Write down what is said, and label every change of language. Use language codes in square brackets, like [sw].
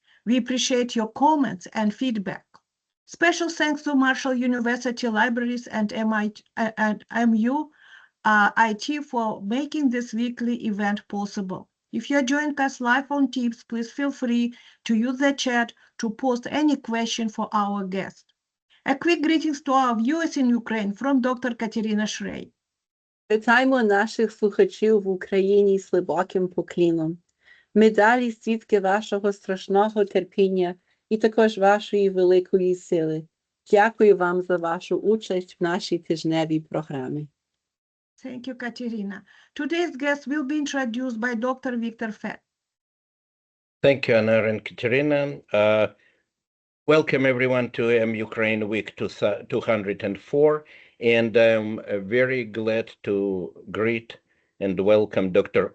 [en] We appreciate your comments and feedback. Special thanks to Marshall University Libraries and MU IT for making this weekly event possible. If you're joining us live on Teams, please feel free to use the chat to post any question for our guest. A quick greetings to our viewers in Ukraine from Dr. Katerina Shrey. [uk] Вітаємо наших слухачів в Україні з глибоким покліном. Ми далі свідки вашого страшного терпіння і також вашої великої сили. Дякую вам за вашу участь в нашій тижневій програмі. [en] Thank you, Katerina. Today's guest will be introduced by Dr. Victor Fett. Thank you, Anna and Katerina. Welcome everyone to MUkraine Week 204. And I'm very glad to greet and welcome Dr.